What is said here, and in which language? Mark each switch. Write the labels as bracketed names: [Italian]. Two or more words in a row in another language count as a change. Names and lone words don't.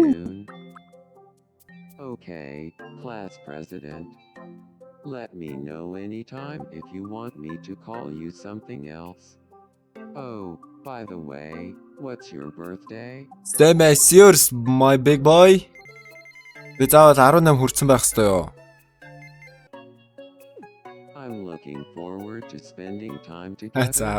[English] afternoon. Okay, Class President. Let me know anytime if you want me to call you something else. Oh, by the way, what's your birthday? Same as yours, my big boy. [Mongolian] Би заавал 18 хүрсэн байх ёстой юу? [English] I'm looking forward to spending time [Mongolian] За [English] together.